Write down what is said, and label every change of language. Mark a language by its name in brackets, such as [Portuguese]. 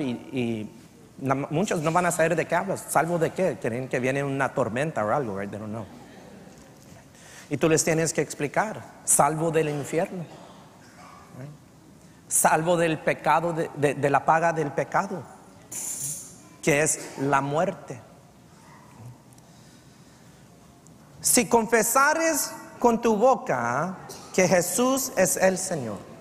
[Spanish] Y muchos no van a saber de qué hablas. ¿Salvo de qué? Creen que viene una tormenta o algo, [English] right? They don't know. [Spanish] Y tú les tienes que explicar: salvo del infierno, salvo del pecado, de la paga del pecado, que es la muerte. Si confesares con tu boca que Jesús es el Señor.